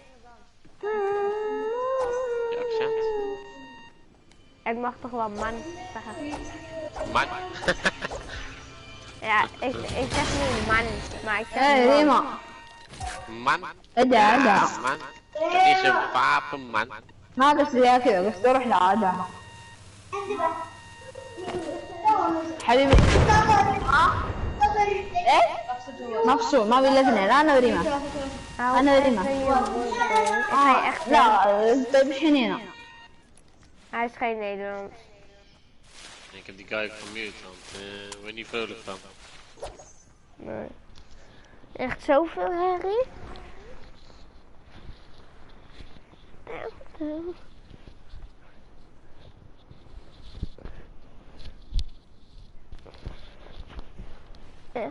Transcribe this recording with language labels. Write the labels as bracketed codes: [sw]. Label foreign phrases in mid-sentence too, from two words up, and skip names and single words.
[nl] Je accent? Ik mag toch wel man zeggen. Man? Ja, ik zeg niet man, maar ik zeg Hé, man. man. Man? Ja. Man? Het is een wapen, man. [ar] ما بس ذاك بس بروح لعادها حبيبي ايه نفسه ما بيلفني لا انا وريمة انا وريمة لا طيب حنينة [nl] Hij is geen Nederlands. Ik heb die guy vermute, want ik word niet vrolijk van. Nee. Echt zoveel herrie? Echt.